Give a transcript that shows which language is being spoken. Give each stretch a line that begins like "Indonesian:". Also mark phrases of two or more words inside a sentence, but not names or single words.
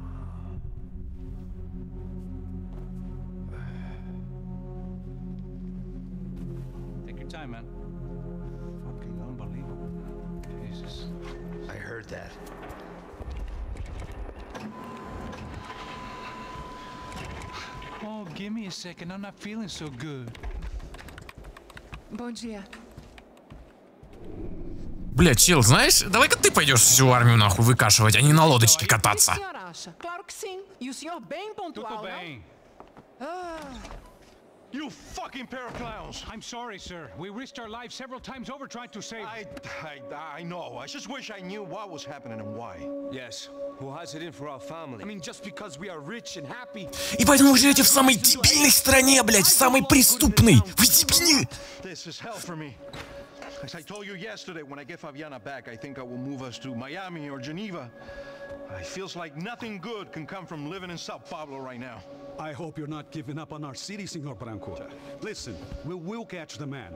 English: Take your time, man. Fucking unbelievable. Jesus. I heard that. Oh, give me a second. I'm not feeling so good.
Portuguese: Bom dia.
Russian: Бля, чел, знаешь, давай-ка ты пойдешь всю армию нахуй выкашивать, а не на лодочке кататься.
Portuguese: O que o senhor acha? Claro que sim. E o senhor bem pontual, Tudo não? bem.
English: You fucking pair of clowns! I'm sorry, sir. We risked our lives several times over trying to save. I know. I just wish I knew what was happening and why. Yes, who has it in for our family? I mean, just because we are rich and happy.
Russian: И поэтому вы живете в самой дебильной стране, блядь, в самой преступной. Вы дебильны.
English: This is hell for me. As I told you yesterday, when I get Fabiana back, I think I will move us to Miami or Geneva. It feels like nothing good can come from living in Sao Paulo right now. I hope you're not giving up on our city, Senor Branco. Listen, we will catch the man.